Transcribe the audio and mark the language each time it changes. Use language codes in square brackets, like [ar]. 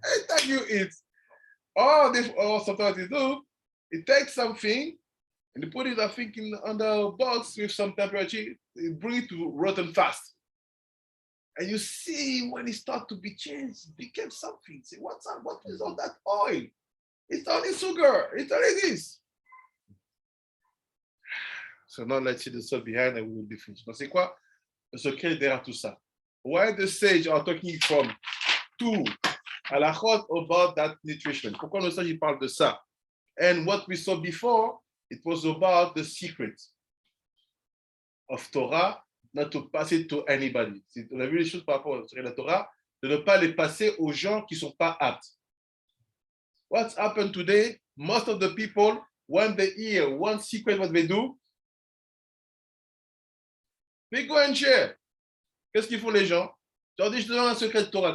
[en] Anytime you eat, or sometimes you do, you take something and you put it, I think, on the box with some temperature, you bring it to rotten fast. And you see when it starts to be changed, it became something. Say, what's up? What is all that oil? It's only sugar. It's only this. So now let's see the stuff behind and we will be finished. [fr] Donc c'est quoi le secret derrière tout ça? [en] Why the sage are talking from two halachot about that nutrition? [fr] Pourquoi le sage il parle de ça? [en] And what we saw before, it was about the secret of Torah, not to pass it to anybody. [fr] On a vu les choses par rapport à la Torah, de ne pas les passer aux gens qui ne sont pas aptes. [en] What's happened today? Most of the people, when they hear one secret, what they do? They go and share. [fr] Qu'est-ce qu'ils font les gens? Je leur dis, je te donne un secret de Torah.